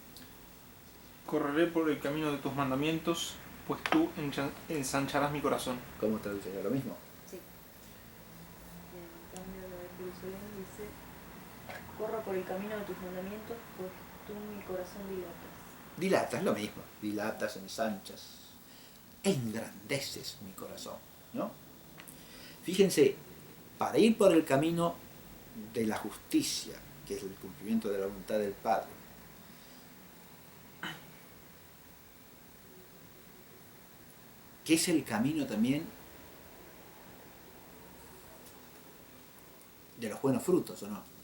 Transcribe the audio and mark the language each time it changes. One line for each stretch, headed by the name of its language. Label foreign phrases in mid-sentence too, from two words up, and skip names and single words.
Spanish: Correré por el camino de tus mandamientos, pues tú ensancharás mi corazón. ¿Cómo traduce lo mismo? Sí. En cambio, lo de Jerusalén dice: corro por el camino de tus mandamientos, pues tú mi corazón dilatas. Dilatas, lo mismo. Dilatas, ensanchas, engrandeces mi corazón, ¿no? Fíjense, para ir por el camino de la justicia, que es el cumplimiento de la voluntad del Padre, que es el camino también de los buenos frutos, ¿o no?